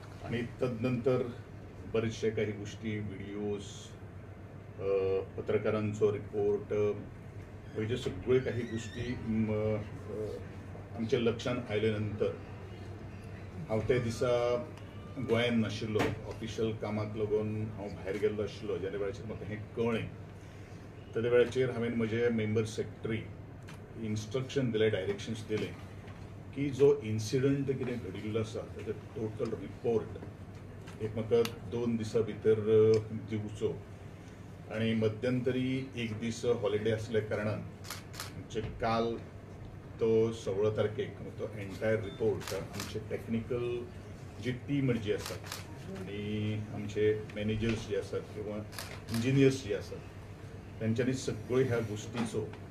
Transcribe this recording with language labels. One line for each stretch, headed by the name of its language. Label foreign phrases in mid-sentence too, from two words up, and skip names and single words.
Konkani: आणि तदनंतर बरेचशा काही गोष्टी व्हिडिओज पत्रकारांचो रिपोर्ट हे सगळे काही गोष्टी आमच्या लक्षात आयले नंतर हांव त्या दिसा गोंयांत नाशिल्लो ऑफिशियल कामाक लागून हांव भायर गेल्लो आशिल्लो ज्या वेळाचेर म्हाका हें कळ्ळें त्या वेळाचेर हांवें म्हजे
English: member secretary instruction
Konkani: दिलें डायरेक्शन्स दिलें की जो इन्सिडंट कितें घडिल्लो आसा ताचो
English: total report
Konkani: एक म्हाका 2 दिसां भितर दिवचो आणि मध्यंतरी एक दीस हॉलिडे असल्या कारणान म्हणजे काल तो 16 तारखेक तो
English: entire report
Konkani: आमचे टेक्निकल जी टीम जी आसा आणि आमचे मॅनेजर्स जे आसात किंवा इंजिनियर्स जे आसात त्यांच्यानी सगळ्यो ह्या गोष्टीचो